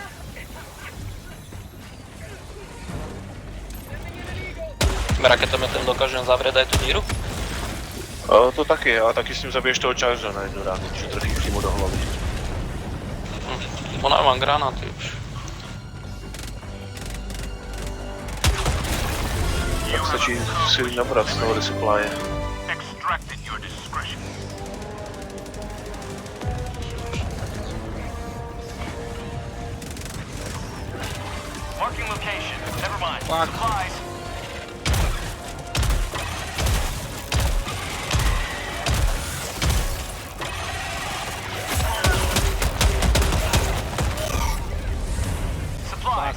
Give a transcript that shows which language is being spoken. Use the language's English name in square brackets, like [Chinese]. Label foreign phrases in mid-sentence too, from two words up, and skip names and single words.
[Slovak] Raketometem dokážem zavrieť aj tú díru? [Czech] To taky, ale taky s ním zabiješ toho chargera na jednu ránu, že trefíš přímo do hlavy. [Slovak] Ona mám granáty už. [Czech] Tak stačí si nabrat z toho resupply. [English] Marking location. Never mind. Supplies. Supplies.